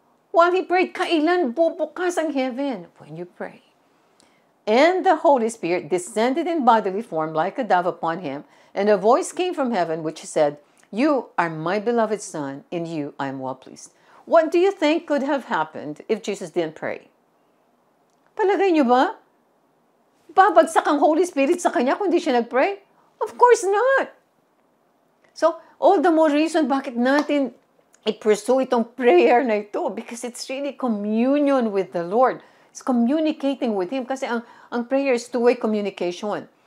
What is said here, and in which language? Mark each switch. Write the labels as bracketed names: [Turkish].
[English] While He prayed, [Filipino] kailan bubukas ang heaven? [English] When you pray. And the Holy Spirit descended in bodily form like a dove upon Him, and a voice came from heaven which said, "You are my beloved Son, in you I am well pleased." What do you think could have happened if Jesus didn't pray? [Filipino] Palagay nyo ba? Babagsak ang Holy Spirit sa Kanya kung di siya nag-pray? [English] Of course not. So, all the more reason [Filipino] bakit natin i-pursue itong prayer na ito [English] because it's really communion with the Lord. It's communicating with Him [Filipino] kasi ang prayer [English] is two-way communication.